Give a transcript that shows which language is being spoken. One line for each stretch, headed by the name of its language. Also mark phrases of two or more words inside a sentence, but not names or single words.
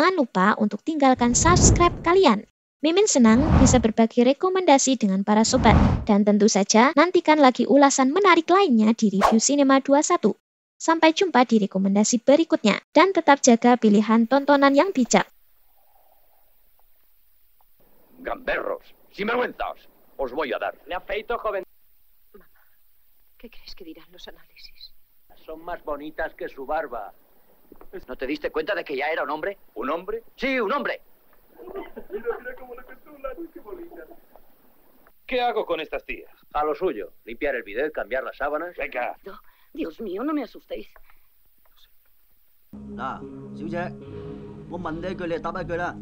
Indonesian: Jangan lupa untuk tinggalkan subscribe kalian. Mimin senang bisa berbagi rekomendasi dengan para sobat. Dan tentu saja nantikan lagi ulasan menarik lainnya di review Cinema 21. Sampai jumpa di rekomendasi berikutnya. Dan tetap jaga pilihan tontonan yang bijak.
Spanish: Gamberros, sinvergüenzas, os voy a dar. Le afeito, joven. ¿Qué crees que dirán los análisis? Son más bonitas que su barba. ¿No te diste cuenta de que ya era un hombre? ¿Un hombre? Sí, un hombre. Mira cómo le controlan, qué bonita. ¿Qué hago con estas tías? A lo suyo, limpiar el bidet, cambiar las sábanas. Venga. No, Dios mío, no me asustéis.
Cantonese: 嗱，小姐，我問你一句，你就答一句啦。